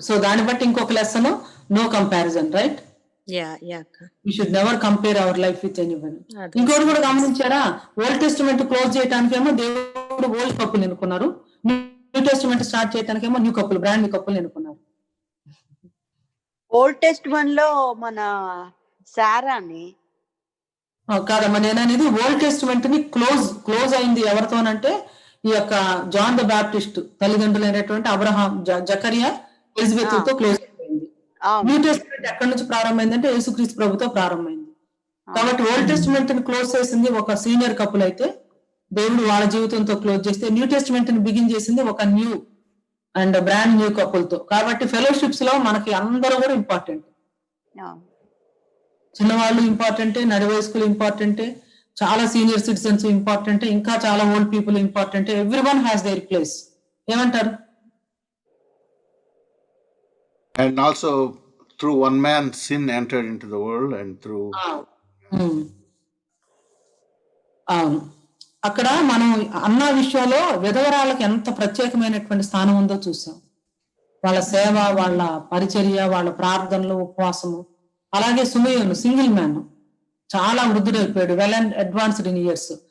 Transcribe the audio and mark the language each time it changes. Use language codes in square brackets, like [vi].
[te] So దాన్ని బట్టి ఇంకొక lesson, no comparison, right? [en] We should never compare our life with anyone. [te] ఇంకోటి కూడా గమనించారా, ఓల్డ్ టెస్టిమెంట్ క్లోజ్ చేయడానికేమో దేవుడు ఓల్డ్ కప్పులు ఎన్నుకున్నారు, న్యూ టెస్టిమెంట్ స్టార్ట్ చేయడానికేమో న్యూ కప్పులు, బ్రాండ్ న్యూ కప్పులు ఎన్నుకున్నారు. ఓల్డ్ టెస్టిమెంట్ లో మన సారాని కాదమ్మా, నేను అనేది ఓల్డ్ టెస్టిమెంట్ ని క్లోజ్ అయింది ఎవరితోనంటే ఈ యొక్క జాన్ ద బాప్టిస్ట్ తల్లిదండ్రులు అయినటువంటి అబ్రహాం, జకరియా, ఎలిజబెత్ తో క్లోజ్ అయిపోయింది. న్యూ టెస్టిమెంట్ ఎక్కడి నుంచి ప్రారంభమైందంటే యేసుక్రీస్తు ప్రభుతో ప్రారంభమైంది. కాబట్టి ఓల్డ్ టెస్టిమెంట్ ని క్లోజ్ చేసింది ఒక సీనియర్ కపుల్ అయితే దేవుడు వాళ్ళ జీవితంతో క్లోజ్ చేస్తే, న్యూ టెస్టిమెంట్ ని బిగిన్ చేసింది ఒక new and brand new couple తో. కాబట్టి ఫెలోషిప్స్ లో మనకి అందరూ కూడా ఇంపార్టెంట్. చిన్నవాళ్ళు ఇంపార్టెంటే, నడి వయస్కులు ఇంపార్టెంటే, చాలా సీనియర్ సిటిజన్స్ ఇంపార్టెంటే, ఇంకా చాలా ఓల్డ్ పీపుల్ ఇంపార్టెంటే. [en] Every one has their place. [te] ఏమంటారు? [en] And also through one man sin entered into the world, and through [te] అవును. అక్కడ మనం అన్న విషయంలో విధవరాళ్ళకి ఎంత ప్రత్యేకమైనటువంటి స్థానం ఉందో చూసాం. వాళ్ళ సేవ, వాళ్ళ పరిచర్య, వాళ్ళ ప్రార్థనలు, ఉపవాసము. అలాగే సుమయోను సింగిల్ మ్యాన్ చాలా వృద్ధుడైపోయాడు, [en] Well and advanced in years.